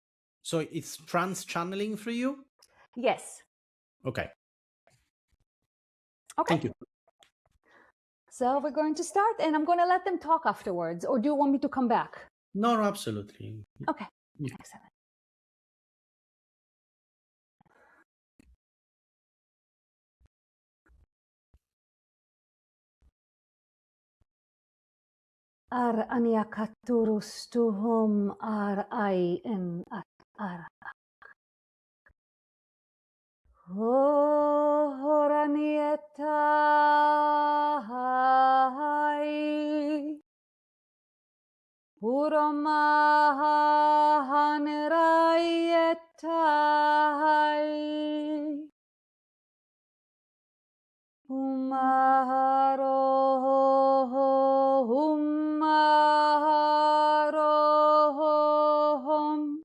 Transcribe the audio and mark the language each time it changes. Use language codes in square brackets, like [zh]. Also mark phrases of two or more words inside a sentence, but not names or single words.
[en] So it's trance channeling for you? Yes. Okay. Okay. Thank you. So we're going to start, and I'm going to let them talk afterwards. Or do you want me to come back? No, absolutely. Okay. Yeah. Excellent. Ar aniakaturus tuhum ar ai in at ar. Horanieta hai. Uromahaniraieta hai. Humaharohom.